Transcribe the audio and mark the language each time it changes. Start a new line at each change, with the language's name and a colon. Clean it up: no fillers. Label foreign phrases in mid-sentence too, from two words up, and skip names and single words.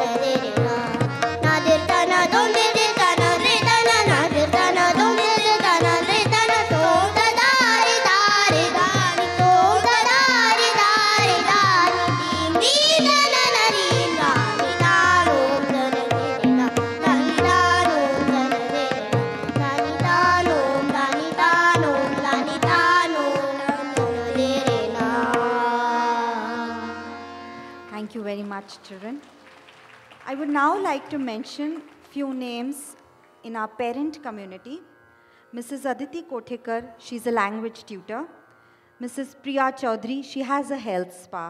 English: दे रे ना दिल तना दोन दे तना रे तना ना दिल तना दोन दे तना रे तना तो दारे दारे दानी तो दारे दारे दानी दीम दीम तना ना दीम दानी तानो तन दे रे ना दानी तानो तन दे रे ना दानी तानो दे रे ना Thank you very much, children. I would now like to mention few names in our parent community. Mrs. Aditi Kothekar, she's a language tutor. Mrs. Priya Chaudhary, she has a health spa.